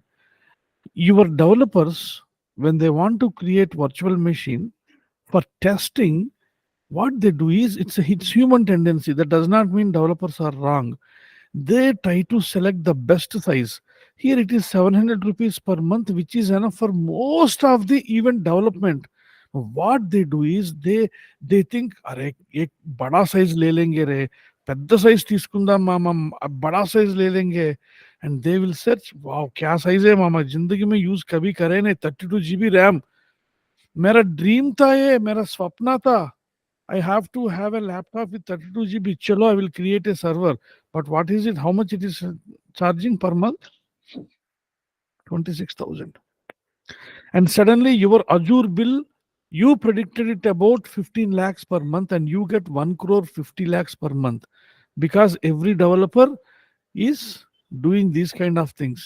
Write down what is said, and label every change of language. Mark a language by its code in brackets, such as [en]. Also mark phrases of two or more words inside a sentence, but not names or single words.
[en] Your developers, when they want to create virtual machine for testing, what they do is it's human tendency. That does not mean developers are wrong. They try to select the best size. Here it is 700 rupees per month, which is enough for most of the event development. What they do is they think, [hi] अरे एक बड़ा size ले लेंगे रे, [te] పెద్ద size తీసుకుందాం మామ, [hi] बड़ा size ले लेंगे, [en] and they will search, [hi] wow क्या size है मामा, जिंदगी में यूज कभी करे नहीं, 32 GB RAM, मेरा ड्रीम था ये, मेरा स्वप्न था. [en] I have to have a laptop with 32 GB. Chalo, I will create a server. But what is it? How much it is charging per month? 26,000. And suddenly your Azure bill, you predicted it about 15 lakhs per month and you get 1 crore 50 lakhs per month because every developer is doing these kind of things.